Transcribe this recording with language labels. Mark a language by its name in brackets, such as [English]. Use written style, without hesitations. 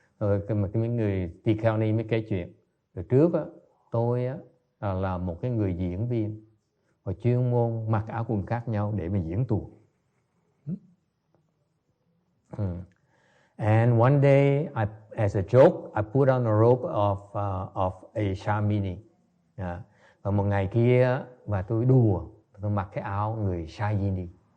[Vietnamese] Rồi mấy người tỳ kheo ni mới kể chuyện. Rồi trước á, tôi á là một cái người diễn viên và chuyên môn mặc áo quần khác nhau để mà diễn tuồng. [English] And one day, as a joke, I put on a robe of a Shamini. [Vietnamese] Và một ngày kia, và tôi đùa, tôi mặc cái áo người Shayini.